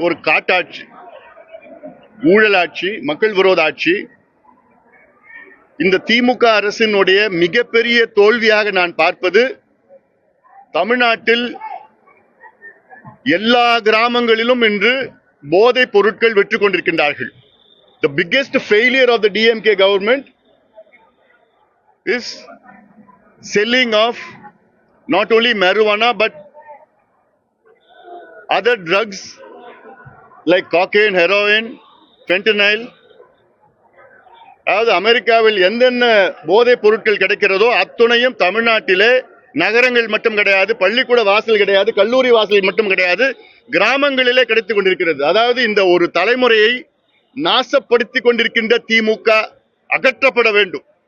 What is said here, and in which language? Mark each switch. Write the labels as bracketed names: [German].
[Tamil] ஒரு காட்டாட்சி, ஊழலாட்சி, மக்கள் விரோத ஆட்சி. இந்த திமுக அரசினுடைய மிகப்பெரிய தோல்வியாக நான் பார்ப்பது, தமிழ்நாட்டில் எல்லா கிராமங்களிலும் இன்று போதைப் பொருட்கள் வெற்றி கொண்டிருக்கின்றார்கள். [English] The biggest failure of the DMK government is selling of not only marijuana but other drugs like cocaine, heroin, fentanyl. [Tamil] அதாவது அமெரிக்காவில் எந்தென்ன போதைப் பொருட்கள் கிடைக்கிறதோ அத்துணையும் தமிழ்நாட்டிலே நகரங்கள் மட்டும் கிடையாது, பள்ளிக்கூட வாசல் கிடையாது, கல்லூரி வாசல் மட்டும் கிடையாது, கிராமங்களிலே கிடைத்துக் கொண்டிருக்கிறது. அதாவது இந்த ஒரு தலைமுறையை நாசப்படுத்திக் கொண்டிருக்கின்ற திமுக அகற்றப்பட வேண்டும்.